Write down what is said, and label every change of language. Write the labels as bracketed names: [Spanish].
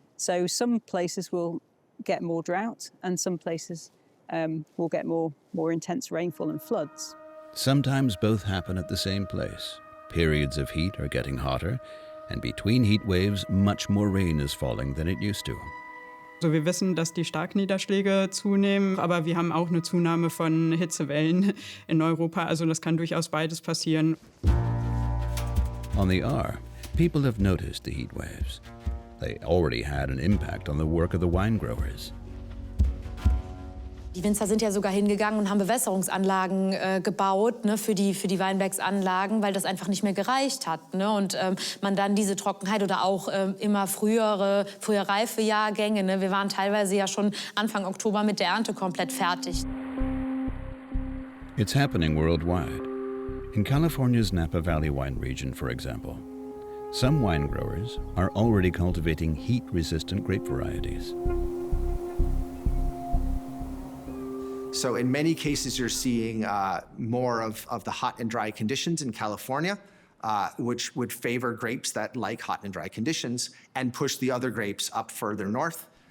[English] So some places will get more drought and some places will get more intense rainfall and floods. Sometimes both happen at the same place. Periods of heat are getting hotter, and between heat waves, much more rain is falling than it used to. [German] Also wir wissen, dass die Starkniederschläge zunehmen, aber wir haben auch eine Zunahme von Hitzewellen in Europa. Also das kann durchaus beides passieren. [English] On the Ahr, people have noticed the heat waves. They already had an impact on the work of the wine growers. [German] Die Winzer sind ja sogar hingegangen und haben Bewässerungsanlagen gebaut, ne, für die Weinbergsanlagen, weil das einfach nicht mehr gereicht hat. Ne, und man dann diese Trockenheit oder auch immer frühe reife Jahrgänge. Ne, wir waren teilweise ja schon Anfang Oktober mit der Ernte komplett fertig. [English] It's happening worldwide. In California's Napa Valley wine region, for example, some wine growers are already cultivating heat-resistant grape varieties. So in many cases, you're seeing more of the hot and dry conditions in California, which would favor grapes that like hot and dry conditions and push the other grapes up further north.